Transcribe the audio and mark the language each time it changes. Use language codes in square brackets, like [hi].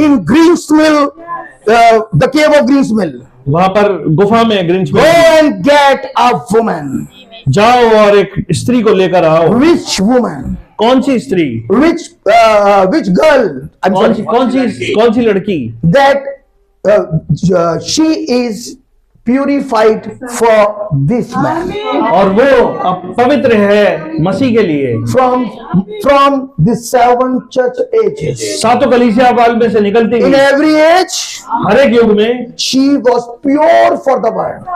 [en] in Greensmill, the cave of Greensmill. [hi] वहां पर गुफा में ग्रिंच [en] Go [hi] में [en] and get a woman. [hi] जाओ और एक स्त्री को लेकर आओ। [en] Which woman? [hi] कौन सी स्त्री? [en] Which girl? I'm sorry. [hi] कौन सी लड़की? [en] That she is purified for this man. [hi] और वो अब पवित्र है मसीह के लिए। [en] From the 7 church ages. [hi] सातों कलीसिया काल में से निकलती [en] In [hi] हुई [en] every age, [hi] हर एक युग में [en] she was pure for the word.